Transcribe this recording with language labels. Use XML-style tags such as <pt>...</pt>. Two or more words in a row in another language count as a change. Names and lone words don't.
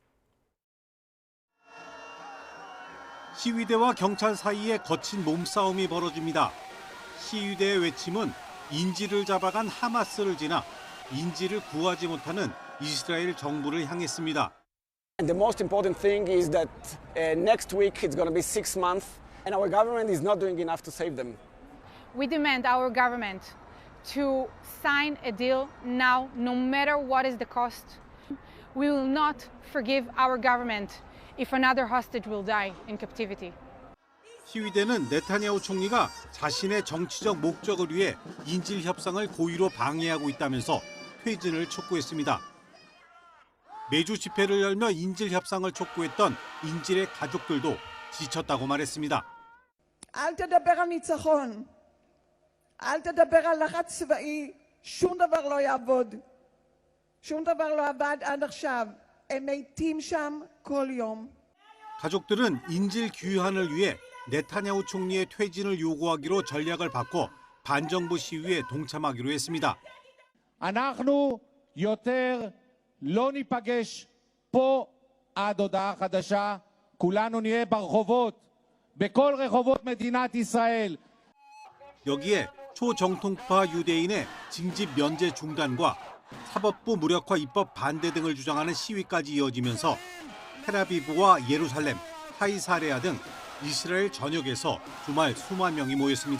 <ko>시위대와 경찰 사이에 거친 몸싸움이 벌어집니다. 시위대의 외침은 인질을 잡아간 하마스를 지나 인질을 구하지 못하는 이스라엘 정부를 향했습니다.</ko> <en>And the most important thing is that next week it's going to be 6 months and our government is not doing enough to save them. We demand our government to sign a deal now, no matter what is the cost. We will not forgive our government if another hostage will die in captivity.</en> <ko>시위대는 네타냐후 총리가 자신의 정치적 목적을 위해 인질 협상을 고의로 방해하고 있다면서 퇴진을 촉구했습니다. 매주 집회를 열며 인질 협상을 촉구했던 인질의 가족들도 지쳤다고 말했습니다.</ko> <he>אל תדבר על ניצחון. אל תדבר על לחץ צבאי. שום דבר לא יעבוד. שום דבר לא עבד עד עכשיו. הם מתים שם כל יום.</he> <ko>가족들은 인질 귀환을 위해 네타냐후 총리의 퇴진을 요구하기로 전략을 바꿔 반정부 시위에 동참하기로 했습니다.</ko> <he>אנחנו יותר לא ניפגש פה עד הודעה חדשה. כולנו נהיה ברחובות, בכל רחובות מדינת ישראל.</he> <ko>여기에 초정통파 유대인의 징집 면제 중단과 사법부 무력화 입법 반대 등을 주장하는 시위까지 이어지면서 텔아비브와 예루살렘, 카이사레아 등 이스라엘 전역에서 주말 수만 명이 모였습니다.</ko>